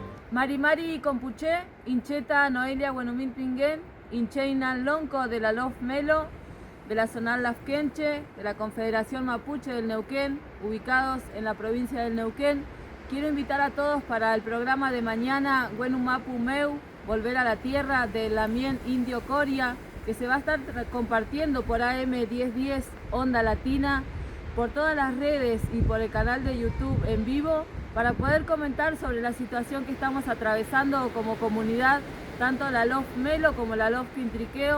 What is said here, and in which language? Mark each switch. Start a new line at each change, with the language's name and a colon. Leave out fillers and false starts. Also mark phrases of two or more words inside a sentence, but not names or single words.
Mapuche: Mari Mari Compuché, Incheta
Spanish: Noelia Buenumil Pinguén,
Mapuche: Incheinan Lonco
Spanish: de la Lof Melo, de la Zonal Lafkenche, de la Confederación Mapuche del Neuquén, ubicados en la provincia del Neuquén. Quiero invitar a todos para el programa de mañana, Buenumapu Meu, Volver a la Tierra, de Lamien Indio Coria, que se va a estar compartiendo por AM 1010 Onda Latina, por todas las redes y por el canal de YouTube en vivo, para poder comentar sobre la situación que estamos atravesando como comunidad, tanto la Lof Melo como la Lof Quintriqueo.